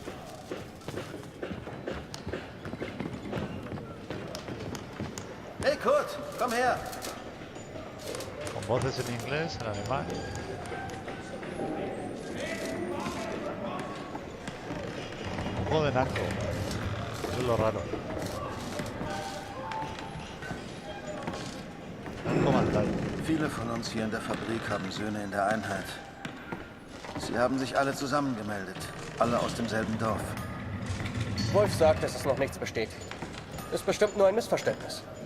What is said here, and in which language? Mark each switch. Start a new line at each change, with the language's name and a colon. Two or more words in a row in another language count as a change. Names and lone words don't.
German: Hey Kurt, komm her!
Spanish: Con voces en inglés, en alemán. Un juego de narco. Eso es lo raro.
German: Viele von uns hier in der Fabrik haben Söhne in der Einheit. Sie haben sich alle zusammengemeldet. Alle aus demselben Dorf. Wolf sagt, dass es noch nichts bestätigt. Ist bestimmt nur ein Missverständnis.